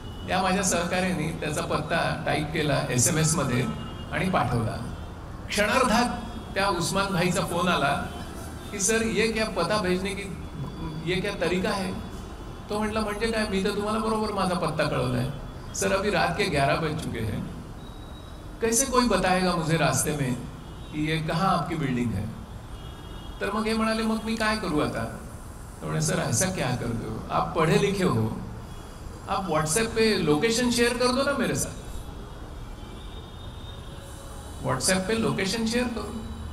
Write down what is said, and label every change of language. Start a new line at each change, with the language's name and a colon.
Marathi: या माझ्या सहकार्याने त्याचा पत्ता टाईप केला SMS मध्ये आणि पाठवला. क्षणार्धात त्या उस्मान भाईचा फोन आला कि
Hindi: सर ये क्या पता भेजने की ये क्या तरीका है.
Marathi: तो म्हटला म्हणजे काय, मी तर तुम्हाला बरोबर माझा पत्ता कळवलाय.
Hindi: सर अभी रात के 11 बज चुके हैं, कैसे कोई बताएगा मुझे रास्ते में कि ये कहाँ आपकी बिल्डिंग है.
Marathi: तर मग हे म्हणाले मग मी काय करू आता. तो म्हणे
Hindi: सर ऐसा क्या करते हो, आप पढ़े लिखे हो, आप व्हाट्सएप पे लोकेशन शेयर कर दो ना मेरे साथ. व्हाट्सएप पे लोकेशन शेयर करो.